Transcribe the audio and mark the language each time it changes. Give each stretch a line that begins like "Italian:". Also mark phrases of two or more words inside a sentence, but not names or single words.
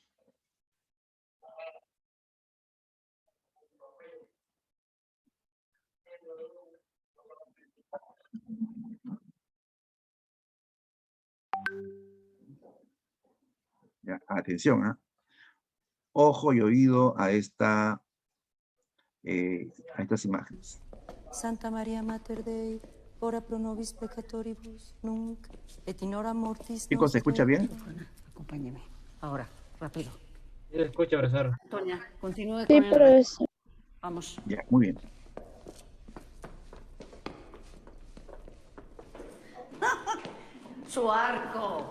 Spanish: Ya, atención, ¿eh? Ojo y oído a estas imágenes.
Latin: Santa María Mater Dei, ora pro nobis peccatoribus, nunc et in hora mortis
Spanish: Chicos, ¿se escucha bien? Acompáñeme. Ahora, rápido. Sí, escucha, profesor. Toña, continúe Sí, con el... profesor. Vamos. Ya, muy bien. ¡Su arco!